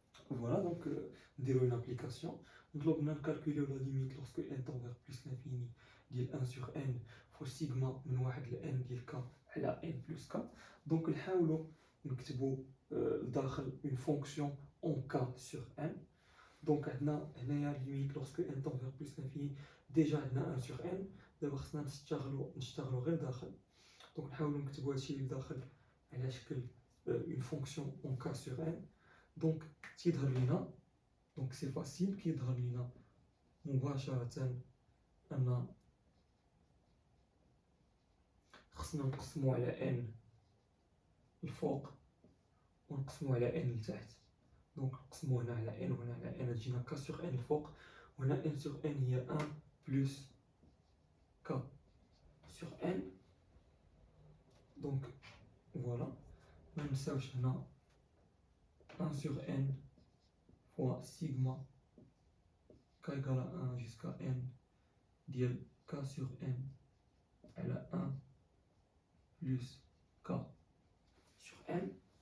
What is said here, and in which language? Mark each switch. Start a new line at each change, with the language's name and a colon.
French: Voilà, donc une application. Donc on a calculé la limite lorsque n tend vers plus l'infini de 1 sur n fois sigma
Arabic: من
French: 1 ل n
Arabic: ديال
French: k
Arabic: على
French: n plus k. Donc
Arabic: نحاولوا نكتبوا داخل
French: une fonction en k sur n. Donc
Arabic: عندنا هنايا
French: limite lorsque n tend vers plus l'infini déjà
Arabic: عندنا
French: 1 sur n.
Arabic: دابا خصنا نشتغلوا غير داخل.
French: Donc
Arabic: نحاولوا نكتبوا هادشي اللي داخل على شكل
French: une fonction en k sur n. Donc
Arabic: تيظهر لينا
French: donc c'est facile
Arabic: كيظهر لينا مباشرة أن خصنا نقسمو على n الفوق ونقسمو على n لتحت. دونك نقسمو هنا على n وهنا على n تجينا
French: k sur n
Arabic: الفوق وهنا
French: n sur n
Arabic: هي
French: 1 plus k sur n. Donc voilà,
Arabic: ما ننساوش هنا
French: 1 sur n fois sigma k égale à 1 jusqu'à n
Arabic: ديال
French: k sur n
Arabic: على
French: 1 plus k sur n.